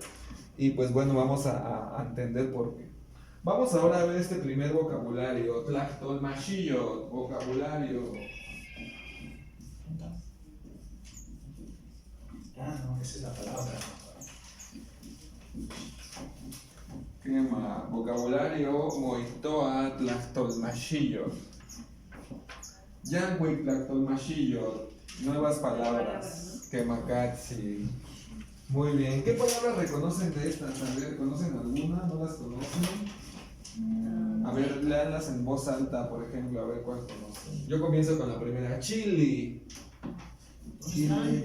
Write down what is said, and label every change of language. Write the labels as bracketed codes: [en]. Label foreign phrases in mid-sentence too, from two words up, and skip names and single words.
[es] Y pues bueno, vamos a entender por qué. Vamos ahora a ver este primer vocabulario. [nah] Tlachtolmachillo, vocabulario. [es] Ah, no, esa es la palabra. Quema, vocabulario, [nah] moitoa, tlachtolmachillo. Yanhui, tlachtolmachillo. [es] Nuevas palabras. Quemacatzi. Muy bien. ¿Qué palabras reconocen de estas? A ver, ¿conocen alguna? ¿No las conocen? A ver, léanlas en voz alta, por ejemplo, a ver cuál conocen. Yo comienzo con la primera. [nah] Chili. [es] Chile,